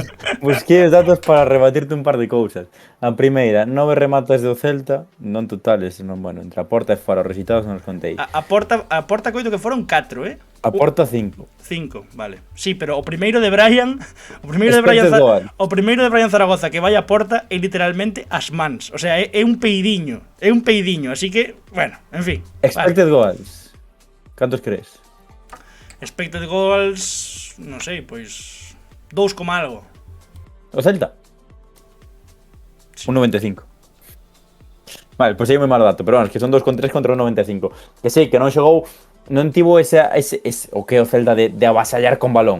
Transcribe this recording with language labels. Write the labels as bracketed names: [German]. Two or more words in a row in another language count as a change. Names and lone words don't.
[Galician] Busquei os datos para rebatirte un par de cousas. A primeira, 9 remates do Celta, non totales, non, bueno, entre a porta e fora, os resultados non os contei. A porta coito que foron 4, A porta 5. 5, vale. Sí, pero o primeiro de Brian, o primeiro de Brian Zaragoza que vai a porta é literalmente as mans, o sea, é un peidiño, así que, bueno, en fin. [English] Expected goals. [Galician] Cantos crees? [English] Expected goals, [Galician] non sei, pois 2, algo. O Celta? Sí. Un 95. Vale, pois hai moi mal dato, pero bueno, que son 2,3 contra un 95. Que sei que non xogou, non tivo ese o que é o Celta de avasallar con balón.